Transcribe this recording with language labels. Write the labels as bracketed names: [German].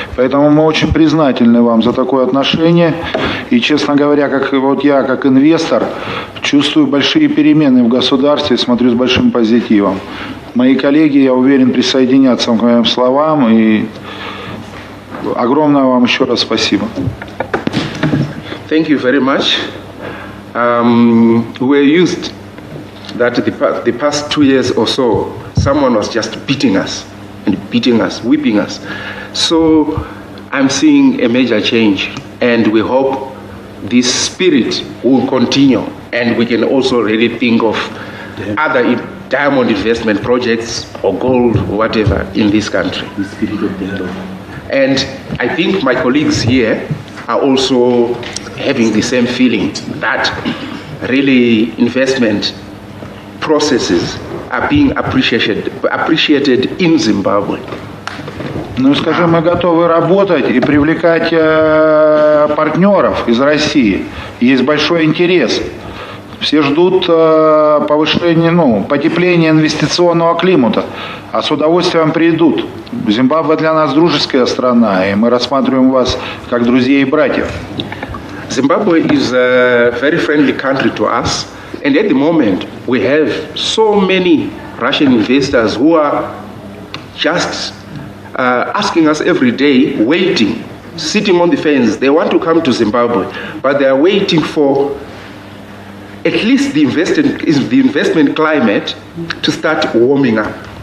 [Russian] Поэтому мы очень признательны вам за такое отношение. И, честно говоря, я, как инвестор, чувствую большие перемены в государстве и смотрю с большим позитивом. Мои коллеги, я уверен, присоединятся к моим словам. И огромное вам еще раз спасибо. [English] Thank you very much. We're used that the past 2 years or so, someone was just beating us, whipping us. So I'm seeing a major change, and we hope this spirit will continue, and we can also really think of other diamond investment projects or gold or whatever in this country. And I think my colleagues here are also having the same feeling that really investment processes are being appreciated in Zimbabwe. [Russian] Ну, скажем, мы готовы работать и привлекать партнеров из России. Есть большой интерес. Все ждут повышения, потепления инвестиционного климата, а с удовольствием придут. Зимбабве для нас дружеская страна, и мы рассматриваем вас как друзей и братьев. [English] Zimbabwe is a very friendly country to us, and at the moment we have so many Russian investors who are just asking us every day, waiting, sitting on the fence. They want to come to Zimbabwe, but they are waiting for at least the investment climate to start warming up.